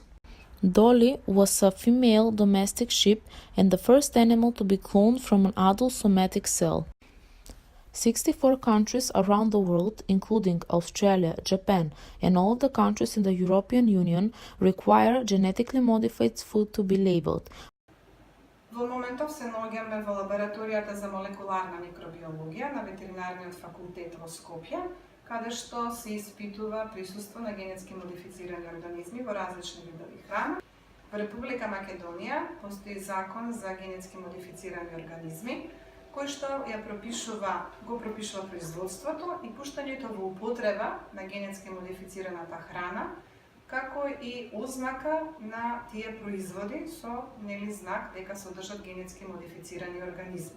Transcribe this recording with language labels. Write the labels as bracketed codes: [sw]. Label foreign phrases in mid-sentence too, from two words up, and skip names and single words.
[en] Dolly was a female domestic sheep and the first animal to be cloned from an adult somatic cell. 64 countries around the world, including Australia, Japan, and all the countries in the European Union, require genetically modified food to be labeled. [mk] Во моментов се наоѓаме во лабораторијата за молекуларна микробиологија на Ветеринарниот факултет во Скопје, каде што се испитува присуство на генетски модифицирани организми во различни видови храна. Во Република Македонија постои закон за генетски модифицирани организми, кој што го пропишува производството и пуштањето во употреба на генетски модифицираната храна, како и ознака на тие производи со знак дека содржат генетски модифицирани организми.